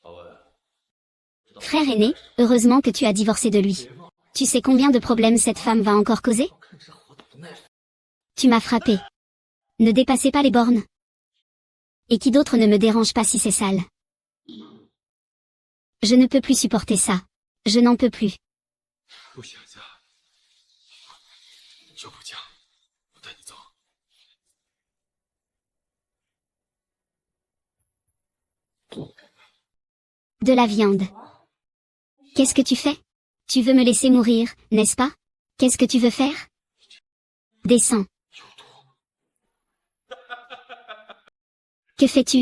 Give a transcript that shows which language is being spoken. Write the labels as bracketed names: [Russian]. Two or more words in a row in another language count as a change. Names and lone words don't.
[French] Frère aîné, heureusement que tu as divorcé de lui. Tu sais combien de problèmes cette femme va encore causer? Tu m'as frappé. Ne dépassez pas les bornes. Et qui d'autre ne me dérange pas si c'est sale. Je ne peux plus supporter ça. Je n'en peux plus. [Chinese] 不想嫁，就不嫁，我带你走。 [French] De la viande. Qu'est-ce que tu fais? Tu veux me laisser mourir, n'est-ce pas? Qu'est-ce que tu veux faire? Descends. Que fais-tu?